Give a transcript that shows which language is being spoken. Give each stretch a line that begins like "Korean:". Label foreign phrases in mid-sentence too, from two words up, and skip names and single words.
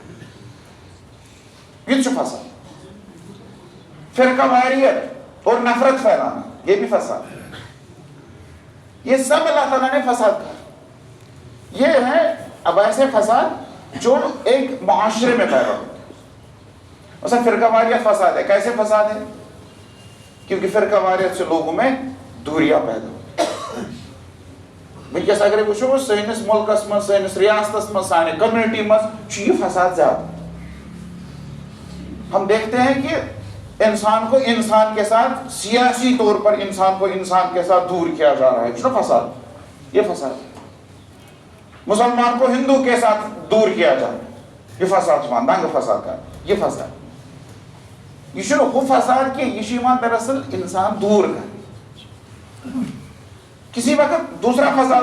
Urdu: یہ فساد فرقہ واریت اور نفرت پھیلانا یہ بھی فساد یہ سب اللہ تعالیٰ نے فساد کہا یہ ہے اب ایسے فساد جو ایک معاشرے میں پیدا ہوتا ہے مثلا فرقہ واریت فساد ہے کیسے فساد ہے کیونکہ فرقہ واریت سے لوگوں میں دوریاں پیدا ہوتی
Kashmiri: ونکس اگر وچھو سٲنِس ملکس من سٲنِس ریاستس من سانہِ کمیونٹی من
Urdu: یہ فساد زیادہ ہم دیکھتے ہیں کہ انسان کو انسان کے ساتھ سیاسی طور پر انسان کو انسان کے ساتھ دور کیا جا رہا ہے فساد یہ فساد مسلمان کو ہندو کے ساتھ دور کیا جا رہا ہے یہ فساد دنگ فساد کا یہ فساد یہ وہ فساد کہ یہ دراصل انسان دور کر کسی وقت دوسرا فساد